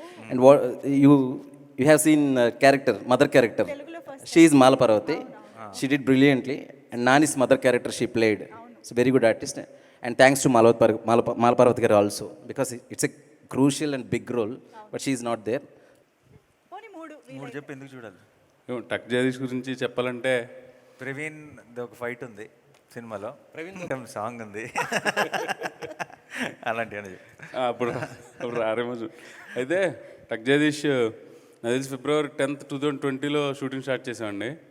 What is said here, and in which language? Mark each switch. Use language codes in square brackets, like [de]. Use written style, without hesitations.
[en] And you have seen character, mother character. She is Mala Parvati. She did brilliantly, and Nani's mother character she played. It's a very good artist, and thanks to Mala Parvati garu also, because it's a crucial and big role, but she is not there. [te] పోనీ మూడు చెప్పు ఎందుకు చూడాలి? టక్ జగదీష్ గురించి చెప్పాలంటే ప్రవీణ్ ఒక fight ఉంది సినిమాలో, ప్రవీణ్ సాంగ్ ఉంది, అలాంటివి. అప్పుడు రారేమో అయితే టక్ జగదీష్ నాకు తెలిసి February 10th, 2020లో షూటింగ్ స్టార్ట్ చేసామండి.